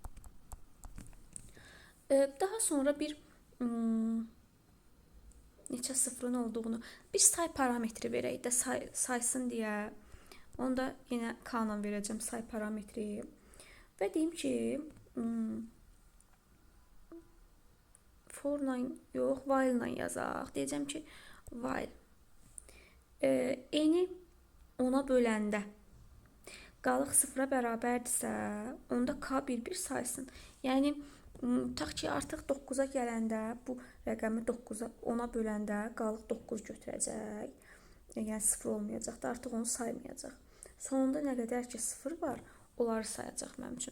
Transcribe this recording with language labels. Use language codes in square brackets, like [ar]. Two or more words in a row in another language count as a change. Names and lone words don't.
[az] Daha sonra bir neçə sıfırın olduğunu, bir say parametri verək də saysın deyə. Onu da yenə K-la verəcəm say parametri. Və deyim ki, for-la yox, while-la yazaq. Deyəcəm ki, while. N-i 10-a böləndə qalıq sıfıra bərabərdirsə, onda K bir saysın. Yəni, tutaq ki, artıq 9-a gələndə bu rəqəmi 10-a böləndə qalıq 9 götürəcək. Yəni, sıfır olmayacaq da, artıq onu saymayacaq. Sonunda nə qədər ki, sıfır var, onları sayacaq mənim üçün.